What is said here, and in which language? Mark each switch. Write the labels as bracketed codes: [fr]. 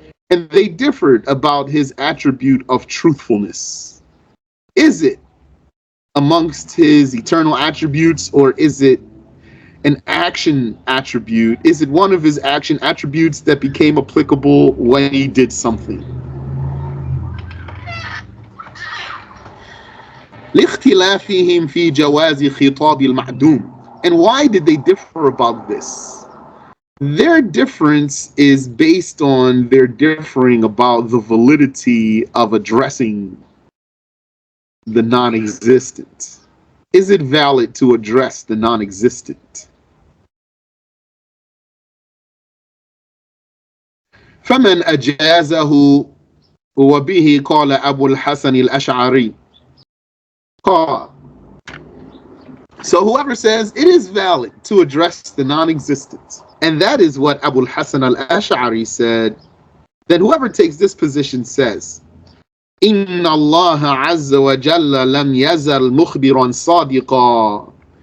[en] And they differed about his attribute of truthfulness. Is it amongst his eternal attributes, or is it an action attribute? Is it one of his action attributes that became applicable when he did something? [ar] لاختلافهم في جواز خطاب المعدوم. [en] And why did they differ about this? Their difference is based on their differing about the validity of addressing the non-existent. Is it valid to address the non-existent? [ar] فمن أجازه وبه قال أبو الحسن الأشعري. [en] So whoever says it is valid to address the non-existent, and that is what Abu al-Hasan al-Ash'ari said, then whoever takes this position says, [ar] إِنَّ اللَّهَ عَزَّ وَجَلَّ لَمْ يَزَلْ مُخْبِرًا صَادِقًا.